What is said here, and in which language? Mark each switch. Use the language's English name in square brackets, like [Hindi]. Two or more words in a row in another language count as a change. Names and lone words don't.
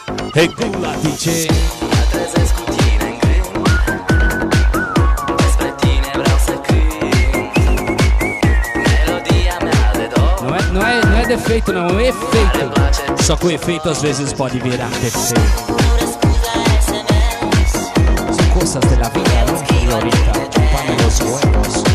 [Romanian] Regula DJ. Mă trezesc cu tine în gând, despre tine vreau să cânt. Melodia mea de dor. [Portuguese] Não é defeito, não, é um efeito. Só que o efeito às vezes pode virar defeito. [Spanish] Son cosas de la vida, ¿no? Y ahorita chupame los huevos.